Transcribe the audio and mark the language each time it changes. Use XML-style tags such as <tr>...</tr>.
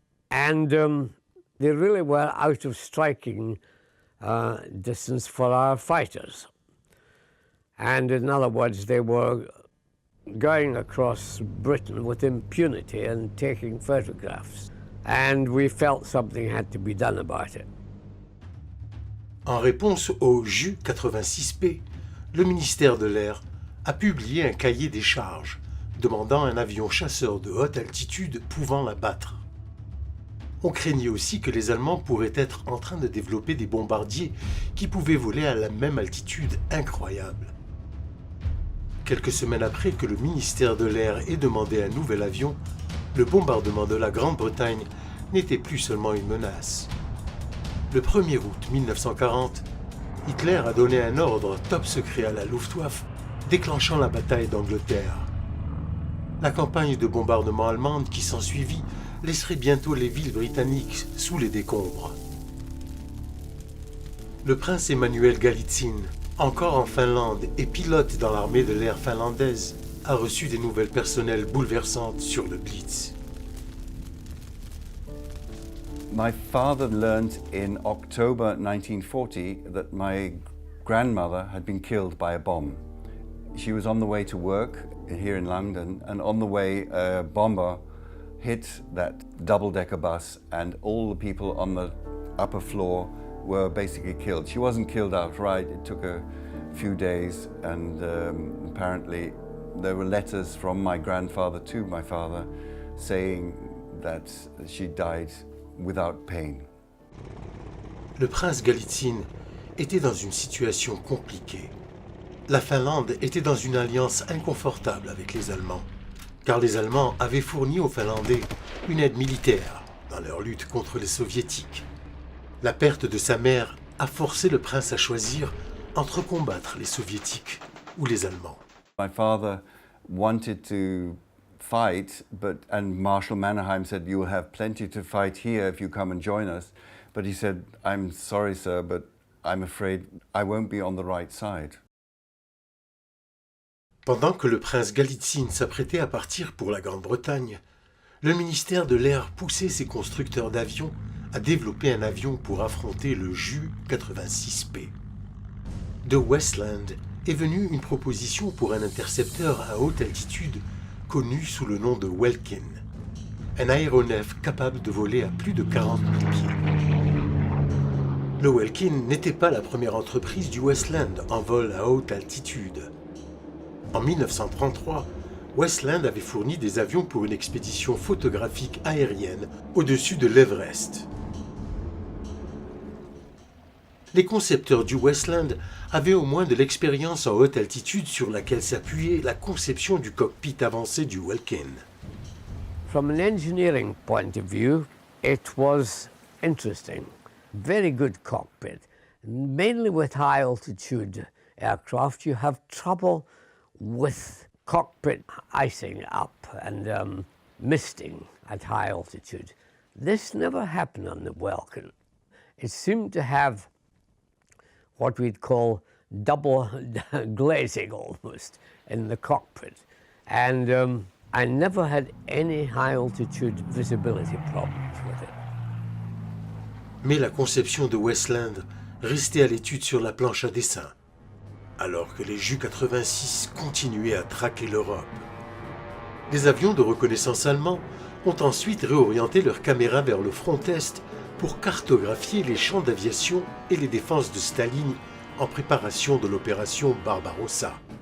<en>And they really were out of striking distance for our fighters. And in other words, they were going across Britain with impunity and taking photographs. And we felt something had to be done about it.</en> <fr>En réponse au Ju-86P, le ministère de l'Air a publié un cahier des charges demandant un avion chasseur de haute altitude pouvant l'abattre. On craignait aussi que les Allemands pourraient être en train de développer des bombardiers qui pouvaient voler à la même altitude incroyable. Quelques semaines après que le ministère de l'Air ait demandé un nouvel avion, le bombardement de la Grande-Bretagne n'était plus seulement une menace. Le 1er août 1940, Hitler a donné un ordre top secret à la Luftwaffe, déclenchant la bataille d'Angleterre. La campagne de bombardement allemande qui s'ensuivit laisserait bientôt les villes britanniques sous les décombres. Le prince Emanuel Galitzine, encore en Finlande et pilote dans l'armée de l'air finlandaise, a reçu des nouvelles personnelles bouleversantes sur le Blitz.</fr> <en>My father learned in October 1940 that my grandmother had been killed by a bomb. She was on the way to work here in London, and on the way a bomber hit that double-decker bus, and all the people on the upper floor were basically killed. She wasn't killed outright. It took a few days, and apparently there were letters from my grandfather to my father saying that she died without pain.</en> <fr>Le prince Galitzine était dans une situation compliquée. La Finlande était dans une alliance inconfortable avec les Allemands, car les Allemands avaient fourni aux Finlandais une aide militaire dans leur lutte contre les Soviétiques. La perte de sa mère a forcé le prince à choisir entre combattre les Soviétiques ou les Allemands.</fr> <en>My father wanted to fight, and Marshal Mannerheim said, "You will have plenty to fight here if you come and join us." But he said, "I'm sorry, sir, but I'm afraid I won't be on the right side."</en> <fr>Pendant que le prince Galitzine s'apprêtait à partir pour la Grande-Bretagne, le ministère de l'Air poussait ses constructeurs d'avions à développer un avion pour affronter le Ju-86P. De Westland est venue une proposition pour un intercepteur à haute altitude connu sous le nom de Welkin, un aéronef capable de voler à plus de 40 000 pieds. Le Welkin n'était pas la première entreprise du Westland en vol à haute altitude. En 1933, Westland avait fourni des avions pour une expédition photographique aérienne au-dessus de l'Everest. Les concepteurs du Westland avaient au moins de l'expérience en haute altitude sur laquelle s'appuyait la conception du cockpit avancé du Welkin.</fr> <en>From an engineering point of view, it was interesting. Very good cockpit. Mainly with high altitude aircraft, you have trouble with cockpit icing up and misting at high altitude. This never happened on the Welkin. It seemed to have what we'd call double glazing almost in the cockpit. And I never had any high altitude visibility problems with it.</en> <fr>Mais la conception de Westland restait à l'étude sur la planche à dessin, alors que les Ju-86 continuaient à traquer l'Europe. Les avions de reconnaissance allemands ont ensuite réorienté leurs caméras vers le front est pour cartographier les champs d'aviation et les défenses de Staline en préparation de l'opération Barbarossa.</fr>